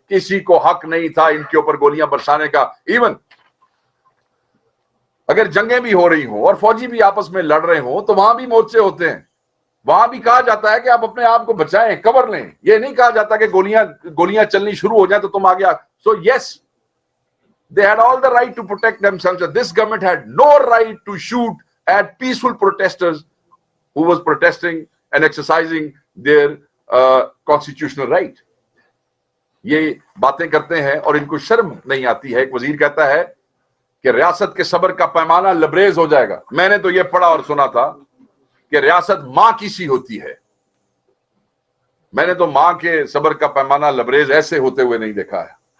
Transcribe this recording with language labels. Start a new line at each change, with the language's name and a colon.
Urdu: کسی کو حق نہیں تھا ان کے اوپر گولیاں برسانے کا. ایون اگر جنگیں بھی ہو رہی ہوں اور فوجی بھی آپس میں لڑ رہے ہوں تو وہاں بھی مورچے ہوتے ہیں، وہاں بھی کہا جاتا ہے کہ آپ اپنے آپ کو بچائیں، کور لیں. یہ نہیں کہا جاتا کہ گولیاں چلنی شروع ہو جائیں تو تم آگے.
English: So yes, they had all the right to protect themselves. This government had no right to shoot at peaceful protesters who was protesting and exercising their constitutional right.
Urdu: یہ باتیں کرتے ہیں اور ان کو شرم نہیں آتی ہے. ایک وزیر کہتا ہے کہ ریاست کے صبر کا پیمانہ لبریز ہو جائے گا. میں نے تو یہ پڑھا اور سنا تھا کہ ریاست ماں کی سی ہوتی ہے. मैंने तो मां के सब्र का पैमाना लबरेज ऐसे होते हुए नहीं देखा है।